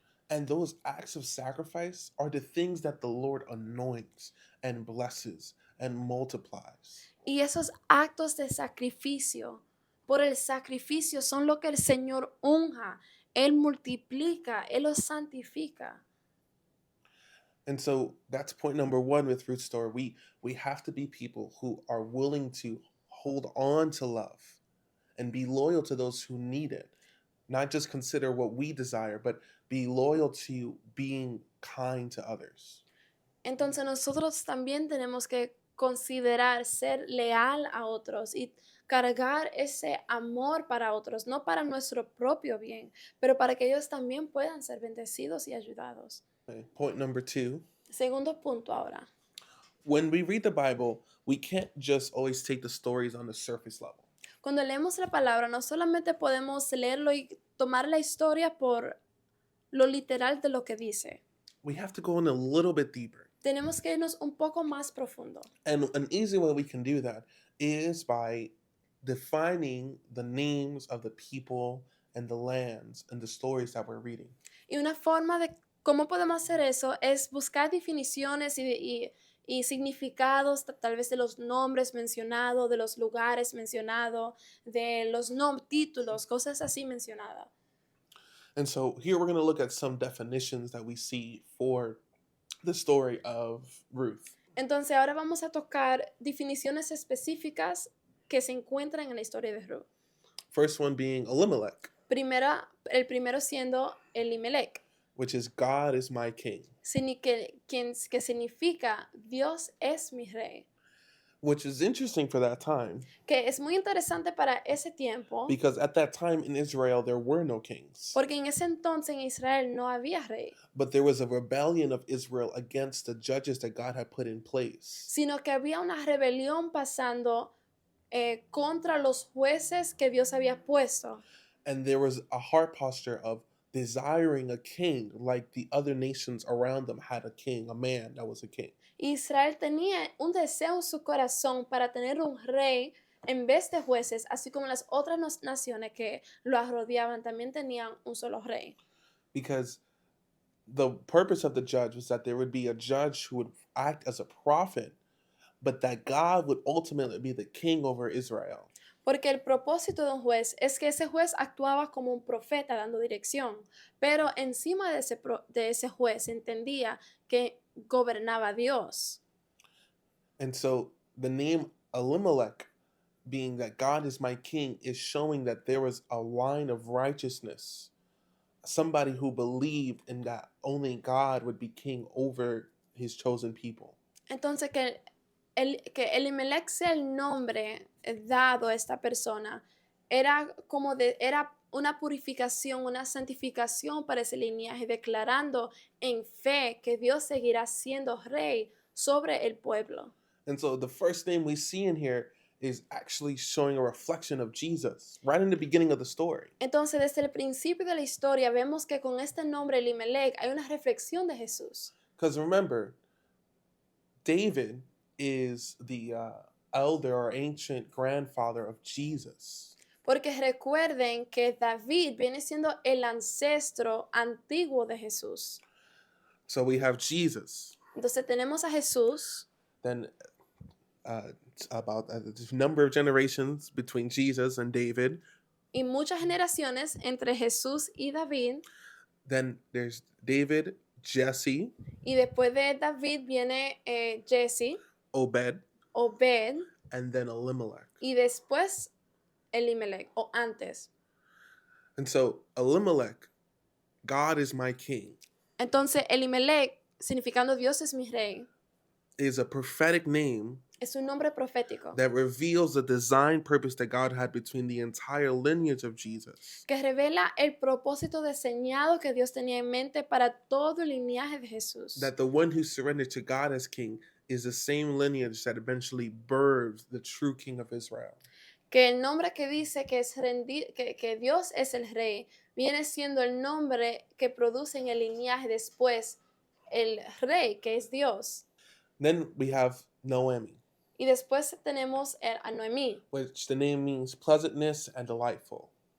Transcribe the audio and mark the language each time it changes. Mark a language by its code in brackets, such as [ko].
[en] And those acts of sacrifice are the things that the Lord anoints and blesses and multiplies. [es] Y esos actos de sacrificio, por el sacrificio, son lo que el Señor unja, Él multiplica, Él los santifica. [en] And so that's point number one with Root Store. We have to be people who are willing to hold on to love and be loyal to those who need it. Not just consider what we desire, but be loyal to being kind to others. [es] Entonces nosotros también tenemos que considerar ser leal a otros y cargar ese amor para otros, no para nuestro propio bien, pero para que ellos también puedan ser bendecidos y ayudados. [en] Okay. Point number two. [es] Segundo punto ahora. [en] When we read the Bible, we can't just always take the stories on the surface level. [es] Cuando leemos la palabra, no solamente podemos leerlo y tomar la historia por lo literal de lo que dice. [en] We have to go in a little bit deeper. [es] Tenemos que irnos un poco más profundo. [en] And an easy way we can do that is by defining the names of the people and the lands and the stories that we're reading. [es] Y una forma de cómo podemos hacer eso es buscar definiciones y significados tal vez de los nombres mencionados, de los lugares mencionados, de los títulos, cosas así mencionadas. [en] And so here we're going to look at some definitions that we see for the story of Ruth. [es] Entonces ahora vamos a tocar definiciones específicas que se encuentran en la historia de Ruth. [en] First one being Elimelech, [es] El primero siendo Elimelech, [en] which is God is my king, [es] que significa Dios es mi rey. [en] which is interesting for that time [es] Que es muy interesante para ese tiempo, [en] because at that time in Israel there were no kings, [es] porque en ese entonces en Israel no había rey, [en] but there was a rebellion of Israel against the judges that God had put in place. [es] sino que había una rebelión pasando contra los jueces que Dios había puesto. [en] And there was a heart posture of desiring a king like the other nations around them had a king, a man that was a king. [es] Israel tenía un deseo en su corazón para tener un rey en vez de jueces, así como las otras naciones que lo rodeaban también tenían un solo rey. [en] Because the purpose of the judge was that there would be a judge who would act as a prophet, but that God would ultimately be the king over Israel. [es] Porque el propósito de un juez es que ese juez actuaba como un profeta dando dirección, pero encima de ese juez entendía que gobernaba Dios. [en] And so the name Elimelech, being that God is my king, is showing that there was a line of righteousness, somebody who believed in that only God would be king over his chosen people. [es] Entonces que Elimelech sea el nombre dado a esta persona era una purificación, una santificación para ese linaje, declarando en fe que Dios seguirá siendo rey sobre el pueblo. [en] And so the first name we see in here is actually showing a reflection of Jesus right in the beginning of the story. [es] Entonces, desde el principio de la historia vemos que con este nombre Elimelech hay una reflexión de Jesús. [en] Because remember, David is the elder or ancient grandfather of Jesus. [es] Porque recuerden que David viene siendo el ancestro antiguo de Jesús. [en] So we have Jesus. [es] Entonces tenemos a Jesús. [en] Then about a number of generations between Jesus and David. [es] Y muchas generaciones entre Jesús y David. [en] Then there's David, Jesse. [es] Y después de David viene Jesse, [en] Obed, and then Elimelech. [es] Y después Elimelech, o antes. [en] And so Elimelech, God is my king. [es] Entonces Elimelech, significando Dios es mi rey, [en] is a prophetic name [es] Es un nombre profético [en] that reveals the design purpose that God had between the entire lineage of Jesus. [es] que revela el propósito diseñado que Dios tenía en mente para todo el linaje de Jesús. [en] That the one who surrendered to God as king is the same lineage that eventually birthed the true king of Israel. [es] Que el nombre que dice que, que Dios es el rey viene siendo el nombre que produce en el linaje después el rey, que es Dios. [en] Then we have Noemi, [es] Y después tenemos a Noemí, [en] which the name means pleasantness and delightful.